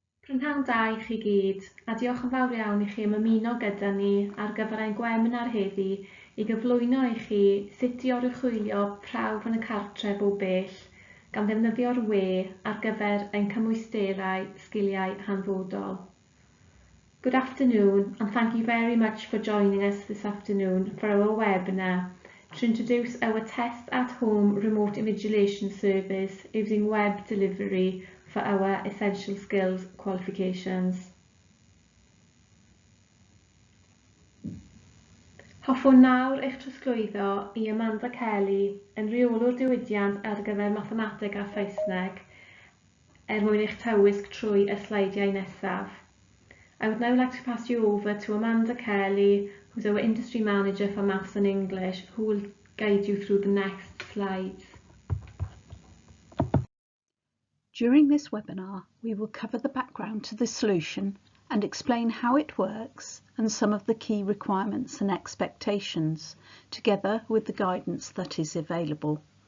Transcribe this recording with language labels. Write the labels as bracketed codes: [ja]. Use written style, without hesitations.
[cy] Prynhawn da i chi gyd, a diolch yn fawr iawn i chi am ymuno gyda ni ar gyfer ein gweminar heddi i gyflwyno i chi sut i oruchwylio prawf yn y cartref o bell gan ddefnyddio'r we ar gyfer ein cymwysterau sgiliau hanfodol. [en] Good afternoon, and thank you very much for joining us this afternoon for our webinar to introduce our test at home remote invigilation service using web delivery for our essential skills qualifications. [cy] Hoffwn nawr eich trosglwyddo i Amanda Kelly yn reolwr diwydiant ar gyfer mathemateg a Saesneg mwyn eich tywysg trwy y sleidiau nesaf. [en] I would now like to pass you over to Amanda Kelly, who's our Industry Manager for Maths and English, who will guide you through the next slides. During this webinar, we will cover the background to the solution and explain how it works and some of the key requirements and expectations, together with the guidance that is available.